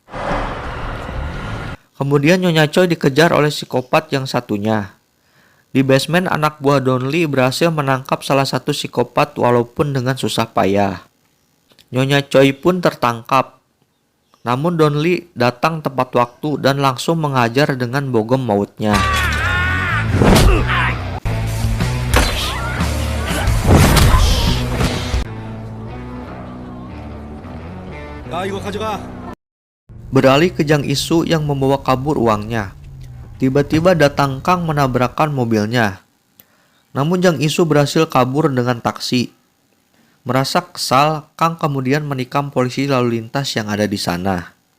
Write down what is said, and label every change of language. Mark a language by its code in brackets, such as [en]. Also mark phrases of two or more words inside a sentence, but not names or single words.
[id] Kemudian Nyonya Choi dikejar oleh psikopat yang satunya. Di basement, anak buah Donli berhasil menangkap salah satu psikopat walaupun dengan susah payah. Nyonya Choi pun tertangkap. Namun Donli datang tepat waktu dan langsung menghajar dengan bogem mautnya. [ko] 야, 이거 가져가. [id] Beralih ke Jang Isu yang membawa kabur uangnya. Tiba-tiba datang Kang menabrakkan mobilnya. Namun Jang Isu berhasil kabur dengan taksi. Merasa kesal, Kang kemudian menikam polisi lalu lintas yang ada di sana.